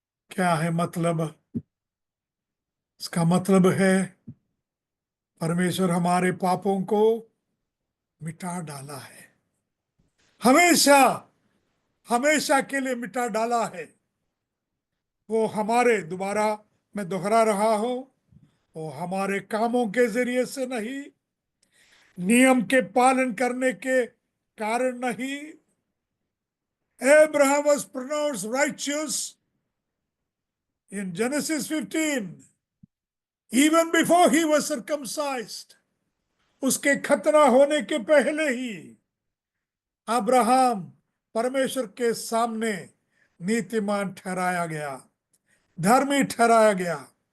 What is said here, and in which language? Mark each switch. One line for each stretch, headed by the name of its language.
Hindi: क्या है मतलब? इसका मतलब है परमेश्वर हमारे पापों को मिटा डाला है, हमेशा हमेशा के लिए मिटा डाला है। वो हमारे, दोबारा मैं दोहरा रहा हूं, वो हमारे कामों के जरिए से नहीं, नियम के पालन करने के कारण नहीं।
English: Abraham was pronounced righteous in Genesis 15 even before he was circumcised।
Hindi: उसके खतना होने के पहले ही अब्राहम परमेश्वर के सामने नीतिमान ठहराया गया, धर्मी ठहराया गया।